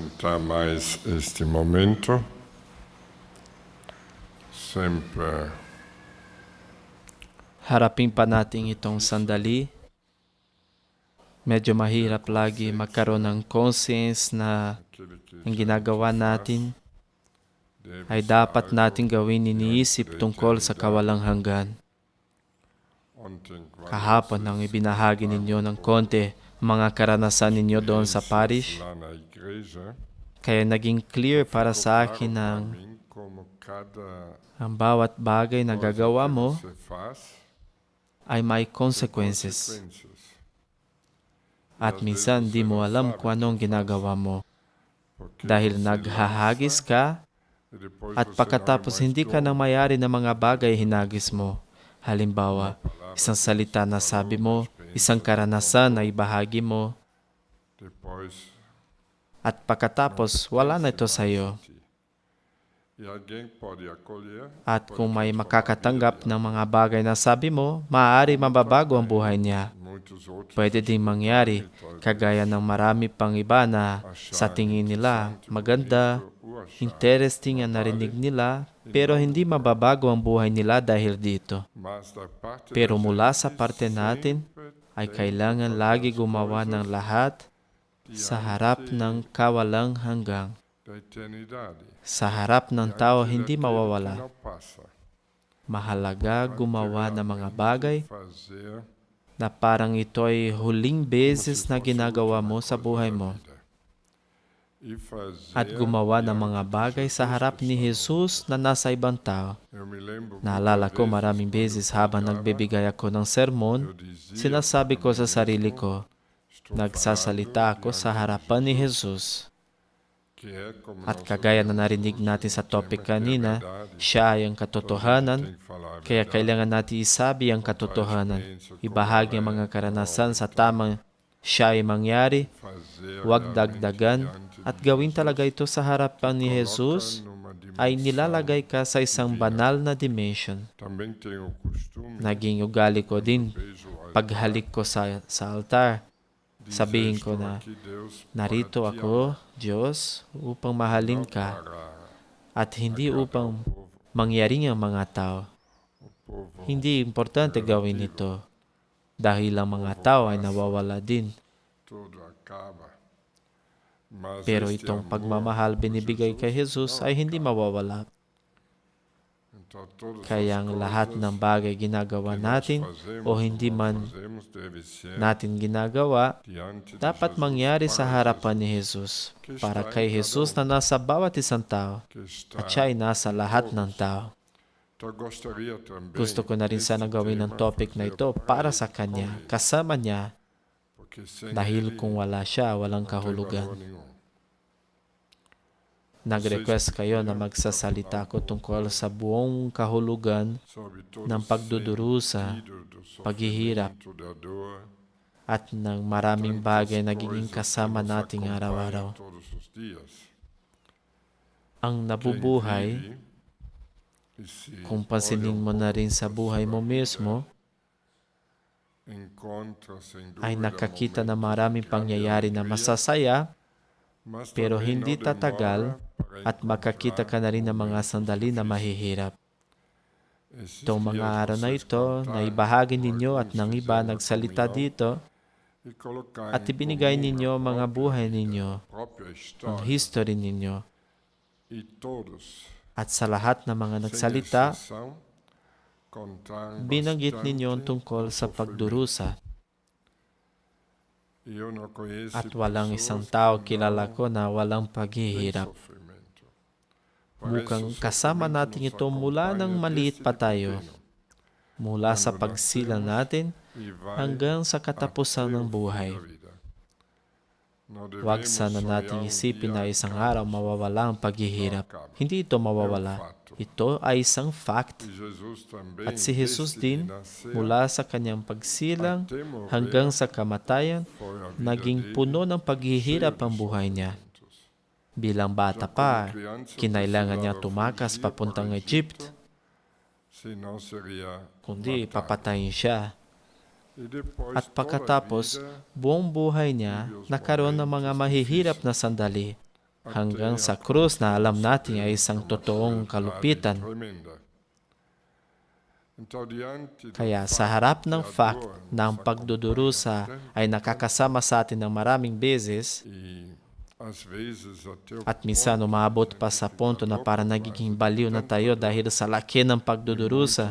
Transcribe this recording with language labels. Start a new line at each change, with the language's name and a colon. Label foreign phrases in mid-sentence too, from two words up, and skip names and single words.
Portuguese: mais este momento, sempre
Filipino: Harapin pa natin itong sandali. Medyo mahirap lagi magkaroon ng conscience na
Portuguese: aquilo que
Filipino: ang ginagawa natin ay dapat natin gawin iniisip tungkol sa kawalang hanggan.
Portuguese: ontem,
Filipino: Kahapon nang ibinahagi ninyo ng konti mga karanasan ninyo doon sa parish,
Portuguese: lá na igreja,
Filipino: kaya naging clear para sa akin
Portuguese: para
Filipino: ang
Portuguese: mim como cada
Filipino: bawat bagay na
Portuguese: coisa
Filipino: gagawa
Portuguese: que
Filipino: mo
Portuguese: você faz
Filipino: ay may
Portuguese: tem
Filipino: consequences.
Portuguese: consequências.
Filipino: At minsan di mo alam kung anong ginagawa mo.
Portuguese: Porque
Filipino: Dahil
Portuguese: você
Filipino: naghahagis
Portuguese: lança
Filipino: ka
Portuguese: e depois
Filipino: at
Portuguese: você não é
Filipino: pagkatapos
Portuguese: mais
Filipino: hindi ka
Portuguese: dono.
Filipino: nang mayari ng mga bagay hinagis mo. Halimbawa, isang salita na sabi mo, isang karanasan na ibahagi mo,
Portuguese: Depois
Filipino: at pagkatapos wala na ito sa iyo.
Portuguese: e alguém pode acolher,
Filipino: At
Portuguese: pode
Filipino: kung may
Portuguese: transformar a
Filipino: makakatanggap
Portuguese: vida
Filipino: ng mga bagay na sabi mo, maaari mababago ang buhay niya.
Portuguese: muitos outros
Filipino: Pwede ding mangyari, kagaya ng marami pang iba na sa tingin nila maganda, interesting ang narinig nila, pero hindi mababago ang buhay nila dahil dito.
Portuguese: Mas da parte
Filipino: Pero
Portuguese: da
Filipino: mula
Portuguese: gente
Filipino: sa parte natin,
Portuguese: sempre
Filipino: ay
Portuguese: tem
Filipino: kailangan
Portuguese: que
Filipino: lagi
Portuguese: fazer as
Filipino: gumawa ng
Portuguese: coisas
Filipino: lahat sa harap ng kawalang hanggang.
Portuguese: da eternidade.
Filipino: Sa harap ng tao hindi
Portuguese: Aquele
Filipino: mawawala.
Portuguese: que não passa.
Filipino: Mahalaga gumawa ng mga bagay
Portuguese: Fazer
Filipino: na parang ito ay huling beses
Portuguese: como se
Filipino: na
Portuguese: fosse a
Filipino: ginagawa
Portuguese: última
Filipino: mo sa
Portuguese: coisa
Filipino: buhay
Portuguese: da
Filipino: mo.
Portuguese: vida. E fazer
Filipino: At gumawa ng
Portuguese: diante
Filipino: mga
Portuguese: de
Filipino: bagay sa
Portuguese: Jesus
Filipino: harap
Portuguese: que
Filipino: ni
Portuguese: está
Filipino: Jesus na nasa ibang tao.
Portuguese: Eu me lembro
Filipino: Naalala
Portuguese: muitas
Filipino: ko
Portuguese: vezes
Filipino: maraming
Portuguese: quando
Filipino: beses
Portuguese: eu
Filipino: habang
Portuguese: pregava,
Filipino: nagbibigay ako ng sermon,
Portuguese: eu dizia
Filipino: sinasabi ko
Portuguese: para
Filipino: sa
Portuguese: mim
Filipino: sarili
Portuguese: mesmo,
Filipino: ko,
Portuguese: estou
Filipino: nagsasalita
Portuguese: falando
Filipino: ako sa
Portuguese: diante de
Filipino: harapan ni
Portuguese: Jesus,
Filipino: Jesus.
Portuguese: que é como
Filipino: At
Portuguese: nosso
Filipino: kagaya na
Portuguese: Deus,
Filipino: narinig
Portuguese: ou
Filipino: natin
Portuguese: seja,
Filipino: sa
Portuguese: o
Filipino: topic
Portuguese: tema que é a
Filipino: kanina,
Portuguese: verdade.
Filipino: siya ay ang
Portuguese: Então, a gente
Filipino: katotohanan,
Portuguese: tem que falar a
Filipino: kaya
Portuguese: verdade,
Filipino: kailangan natin isabi ang
Portuguese: contar a
Filipino: katotohanan.
Portuguese: experiência como
Filipino: Ibahagi ang
Portuguese: ela
Filipino: mga
Portuguese: é,
Filipino: karanasan sa
Portuguese: pronto,
Filipino: tamang siya ay mangyari,
Portuguese: fazer
Filipino: huwag
Portuguese: realmente
Filipino: dagdagan,
Portuguese: diante
Filipino: at
Portuguese: de
Filipino: gawin
Portuguese: Jesus,
Filipino: talaga ito sa harapan ni
Portuguese: coloca
Filipino: Jesus,
Portuguese: numa
Filipino: ay
Portuguese: dimensão
Filipino: nilalagay ka sa isang
Portuguese: divina.
Filipino: banal na dimension.
Portuguese: Também tenho o costume,
Filipino: Naging ugali ko
Portuguese: quando
Filipino: din,
Portuguese: beijo o altar,
Filipino: paghalik ko sa altar,
Portuguese: dizer,
Filipino: sabihin ko
Portuguese: estou
Filipino: na,
Portuguese: aqui, Deus, para
Filipino: narito
Portuguese: te
Filipino: ako,
Portuguese: amar,
Filipino: Diyos, upang
Portuguese: não
Filipino: mahalin ka,
Portuguese: para
Filipino: at hindi
Portuguese: agradar
Filipino: upang
Portuguese: o povo.
Filipino: mangyaring ang mga tao.
Portuguese: O povo
Filipino: Hindi importante gawin ito, dahil ang mga tao ay nawawala din.
Portuguese: tudo acaba. Mas
Filipino: Pero
Portuguese: este
Filipino: itong
Portuguese: amor
Filipino: pagmamahal
Portuguese: por
Filipino: binibigay kay Jesus
Portuguese: não
Filipino: ay hindi
Portuguese: acaba.
Filipino: mawawala.
Portuguese: Então, todas
Filipino: Kaya
Portuguese: as
Filipino: ang lahat
Portuguese: coisas
Filipino: ng bagay ginagawa
Portuguese: que nós
Filipino: natin
Portuguese: fazemos
Filipino: o hindi
Portuguese: não
Filipino: man
Portuguese: fazemos deve ser
Filipino: natin ginagawa,
Portuguese: diante de
Filipino: dapat
Portuguese: Jesus,
Filipino: mangyari sa
Portuguese: para
Filipino: harapan ni Jesus,
Portuguese: Jesus, que
Filipino: para
Portuguese: está
Filipino: kay
Portuguese: em cada
Filipino: Jesus na nasa bawat isang tao,
Portuguese: que está
Filipino: at siya ay nasa
Portuguese: em
Filipino: lahat ng
Portuguese: todos.
Filipino: tao.
Portuguese: Então, gostaria também
Filipino: Gusto ko na rin sana
Portuguese: este
Filipino: gawin ng
Portuguese: tema
Filipino: topic na
Portuguese: fazer
Filipino: ito para
Portuguese: ele
Filipino: sa Kanya,
Portuguese: com ele,
Filipino: kasama niya,
Portuguese: porque sem
Filipino: dahil
Portuguese: ele
Filipino: kung wala siya, walang
Portuguese: não tem valor
Filipino: kahulugan.
Portuguese: nenhum.
Filipino: Nag-request kayo na magsasalita ko tungkol sa buong kahulugan
Portuguese: Sobre todo
Filipino: ng pagdudurusa,
Portuguese: sentido do
Filipino: paghihirap,
Portuguese: sofrimento, da dor,
Filipino: at ng maraming bagay na
Portuguese: tantas
Filipino: nagiging
Portuguese: coisas
Filipino: kasama
Portuguese: que nos
Filipino: nating
Portuguese: acompanham
Filipino: araw-araw.
Portuguese: todos os dias.
Filipino: Ang
Portuguese: Quem
Filipino: nabubuhay,
Portuguese: vive e se
Filipino: kung
Portuguese: olha
Filipino: pansinin mo na rin sa
Portuguese: para
Filipino: buhay
Portuguese: sua
Filipino: mo
Portuguese: vida,
Filipino: mismo,
Portuguese: encontra, sem
Filipino: ay
Portuguese: dúvida,
Filipino: nakakita na
Portuguese: momentos
Filipino: maraming
Portuguese: de grande
Filipino: pangyayari na
Portuguese: alegria,
Filipino: masasaya,
Portuguese: mas
Filipino: pero
Portuguese: também
Filipino: hindi
Portuguese: não
Filipino: tatagal,
Portuguese: demora para
Filipino: at makakita ka
Portuguese: encontrar
Filipino: na rin ng mga
Portuguese: momentos
Filipino: sandali na
Portuguese: difíceis.
Filipino: mahihirap.
Portuguese: Esses
Filipino: Itong mga
Portuguese: dias
Filipino: araw na
Portuguese: vocês
Filipino: ito, na
Portuguese: contaram,
Filipino: ibahagi ninyo at
Portuguese: alguns
Filipino: ng iba
Portuguese: fizeram a
Filipino: nagsalita
Portuguese: comunhão
Filipino: dito,
Portuguese: e colocar
Filipino: at
Portuguese: em
Filipino: ibinigay
Portuguese: comum
Filipino: ninyo
Portuguese: a
Filipino: ang mga
Portuguese: própria
Filipino: buhay
Portuguese: vida,
Filipino: ninyo,
Portuguese: a própria
Filipino: ang
Portuguese: história,
Filipino: history ninyo,
Portuguese: e todos,
Filipino: at sa lahat ng mga
Portuguese: sem
Filipino: nagsalita,
Portuguese: exceção, contaram
Filipino: binanggit ninyo ang
Portuguese: bastante
Filipino: tungkol
Portuguese: do
Filipino: sa
Portuguese: sofrimento.
Filipino: pagdurusa.
Portuguese: E eu não conheço
Filipino: At walang
Portuguese: pessoas
Filipino: isang
Portuguese: que
Filipino: tao
Portuguese: não
Filipino: kilala ko na walang
Portuguese: têm
Filipino: paghihirap.
Portuguese: sofrimento. Parece
Filipino: Mukhang
Portuguese: o
Filipino: kasama
Portuguese: sofrimento
Filipino: natin
Portuguese: nos
Filipino: ito mula nang
Portuguese: acompanha
Filipino: maliit
Portuguese: desde
Filipino: pa tayo,
Portuguese: pequeno,
Filipino: mula sa
Portuguese: quando
Filipino: pagsilang
Portuguese: nascemos
Filipino: natin
Portuguese: e vai
Filipino: hanggang sa katapusan
Portuguese: até
Filipino: ng
Portuguese: o fim
Filipino: buhay.
Portuguese: da vida. Não
Filipino: Huwag
Portuguese: devemos
Filipino: sana
Portuguese: sonhar
Filipino: nating
Portuguese: um
Filipino: isipin
Portuguese: dia
Filipino: na isang
Portuguese: acaba.
Filipino: araw mawawala ang paghihirap.
Portuguese: Não acaba.
Filipino: Hindi ito
Portuguese: É um
Filipino: mawawala.
Portuguese: fato.
Filipino: Ito ay isang fact.
Portuguese: E Jesus também,
Filipino: At si Jesus
Portuguese: desde
Filipino: din,
Portuguese: que nasceu
Filipino: mula sa kanyang pagsilang
Portuguese: até morrer,
Filipino: hanggang sa kamatayan,
Portuguese: foi a vida
Filipino: naging
Portuguese: dele
Filipino: puno ng paghihirap
Portuguese: cheia
Filipino: ang
Portuguese: de
Filipino: buhay niya.
Portuguese: sofrimentos.
Filipino: Bilang bata
Portuguese: Já como
Filipino: pa,
Portuguese: criança,
Filipino: kinailangan niya
Portuguese: precisava
Filipino: tumakas
Portuguese: fugir
Filipino: papuntang
Portuguese: para o
Filipino: Egypt,
Portuguese: senão seria
Filipino: kundi
Portuguese: matado.
Filipino: papatayin siya.
Portuguese: E depois,
Filipino: At
Portuguese: toda a
Filipino: pagkatapos,
Portuguese: vida,
Filipino: buong buhay niya nakaroon ng mga mahihirap na sandali. hanggang sa krus na alam natin ay isang totoong kalupitan. Kaya sa harap ng fact na ang pagdudurusa ay nakakasama sa atin ng maraming beses at minsan umabot pa sa punto na para nagiging baliw na tayo dahil sa laki ng pagdudurusa.